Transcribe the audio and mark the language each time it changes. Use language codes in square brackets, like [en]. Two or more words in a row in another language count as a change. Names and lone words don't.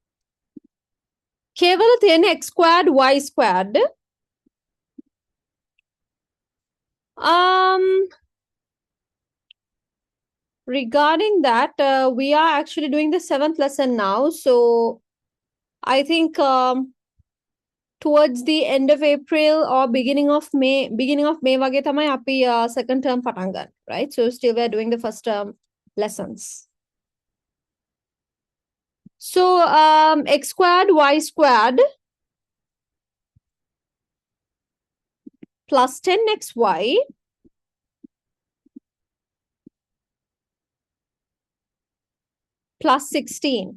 [si] K වල තියෙන [en] x squared, y squared. Regarding that, we are actually doing the 7th lesson now. So I think towards the end of April or beginning of May [si] වගේ තමයි අපි [en] second term [si] පටන් ගන්න, [en] right? So still we're doing the first term lessons. So x squared, y squared plus 10xy plus 16.